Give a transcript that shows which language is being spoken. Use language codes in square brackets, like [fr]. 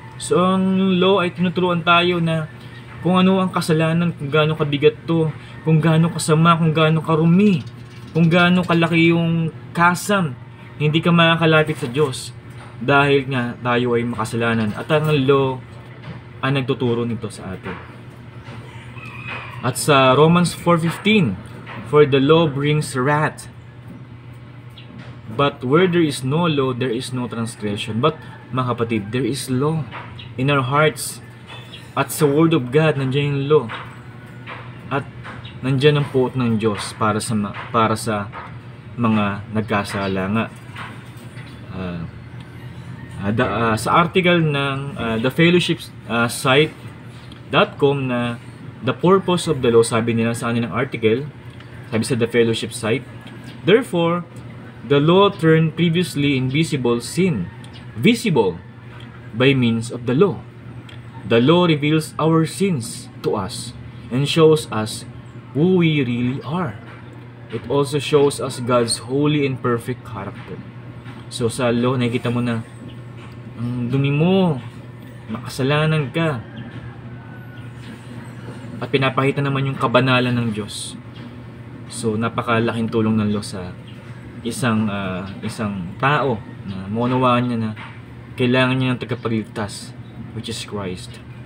[tl] So ang law ay tinuturuan tayo na kung ano ang kasalanan, kung gaano kabigat to, kung gaano kasama, kung gaano karumi, kung gaano kalaki yung kasam, hindi ka makakalapit sa Diyos dahil nga tayo ay makasalanan. At ang law ang nagtuturo nito sa atin. At sa [en] Romans 4:15, for the law brings wrath, but where there is no law, there is no transgression. But [tl] mga kapatid, [en] there is law in our hearts. [tl] At sa Word of God, nandiyan yung law. At nandiyan ang puot ng Diyos para sa mga nagkasala nga. Sa article ng [en] The Fellowship site.com na the purpose of the law, [tl] sabi nila sa kanilang article, sabi sa [en] The Fellowship site, therefore, the law turned previously invisible sin visible by means of the law. The law reveals our sins to us and shows us who we really are. It also shows us God's holy and perfect character. [tl] So sa law, nakikita mo na ang dumi mo, makasalanan ka, at pinapakita naman yung kabanalan ng Diyos. So napakalaking tulong ng law sa isang tao na maunawaan niya na kailangan niya ng tagapagligtas, [en] which is Christ.